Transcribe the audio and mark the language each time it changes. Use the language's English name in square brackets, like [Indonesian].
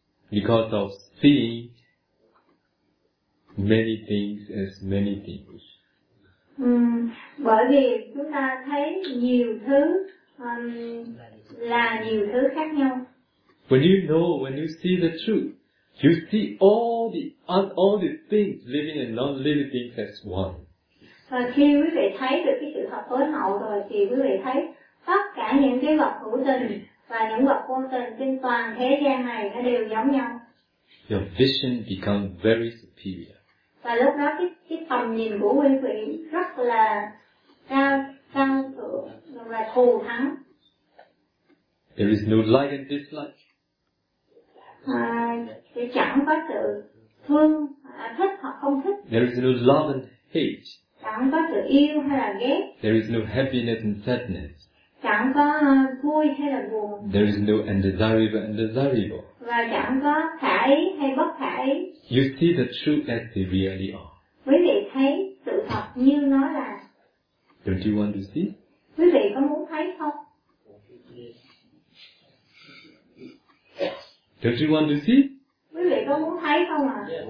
[English] Because of seeing many things as many things. [Vietnamese] Bởi vì chúng ta thấy nhiều thứ là nhiều thứ khác nhau. [English] When you know, when you see the truth, you see all the things, living and non-living things as one. [Vietnamese] Và khi quý vị thấy được cái sự thật tối hậu rồi thì quý vị thấy tất cả những cái vật hữu tình và những vật vô tình trên toàn thế gian này nó đều giống nhau. [English] Your vision becomes very superior. [Vietnamese] Và lúc đó cái tầm nhìn của quý vị rất là cao thượng và thù thắng. [English] There is no like and dislike. [Vietnamese] Thì chẳng có sự thương thích hoặc không thích. [English] There is no love and hate. [Vietnamese] Chẳng có sự yêu hay là ghét. [English] There is no happiness and sadness. [Vietnamese] Chẳng có vui hay là buồn. [English] There is no undesirable and desirable. [Vietnamese] Và chẳng có khả ý hay bất khả ý. [English] You see the truth as they really are. [Vietnamese] Quý vị thấy sự thật như nó là. [English] Don't you want to see? [Vietnamese] Quý vị có muốn thấy không? [English] Don't you want to see? [Vietnamese] Quý vị có muốn thấy không ạ?